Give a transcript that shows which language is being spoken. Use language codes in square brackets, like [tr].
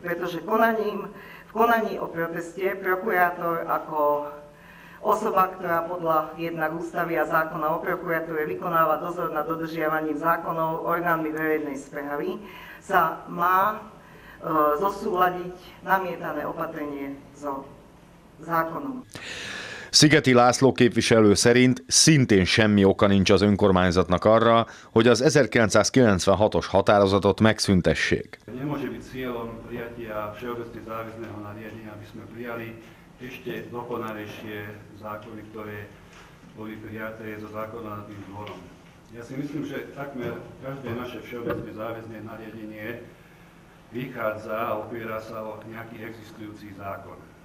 [sk] Pretože v konaní o proteste prokurátor ako osoba, ktorá podľa jednak ústavy a zákona o prokuratúre vykonáva dozor nad dodržiavaním zákonov orgánmi verejnej správy, sa má zosúladiť namietané opatrenie so zákonom. [hu] Szigeti László képviselő szerint szintén semmi oka nincs az önkormányzatnak arra, hogy az 1996-os határozatot megszüntessék. [sk] Nemôže byť cieľom prijatia všeobecne záväzného nariadenia, aby sme prijali ešte dokonalejšie zákony, ktoré boli prijaté zo zákonodárnym dvorom. Ja si myslím, že takmer každé naše všeobecne záväzné nariadenie vychádza a opiera sa o nejaký existujúci zákon.